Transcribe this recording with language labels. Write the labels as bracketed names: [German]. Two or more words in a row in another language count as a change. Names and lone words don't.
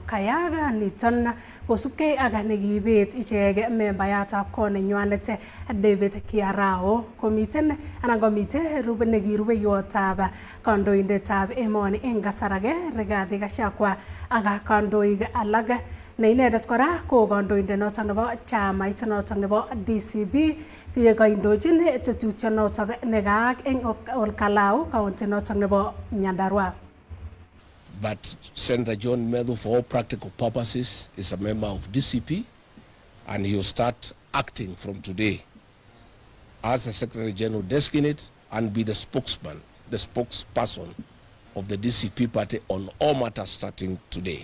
[Kalenjin] Kayaga niton kosubkei ak nekiibet ichek membayatab kot nenywanet David Kiarao komiten anan komite nekirubeiwotab kandoindetab emoni eng kasarage Rigathi Gachagua ak kandoik alak ne inendet kora ko kandoindet notok nebo chamait notok nebo DCP kaindochin tetutiet notok nekaak eng Olkalau county notok nebo Nyandarua. [English] But Senator John Medhu, for all practical purposes, is a member of DCP, and he will start acting from today as the Secretary General designate and be the spokesman, the spokesperson of the DCP party on all matters starting today.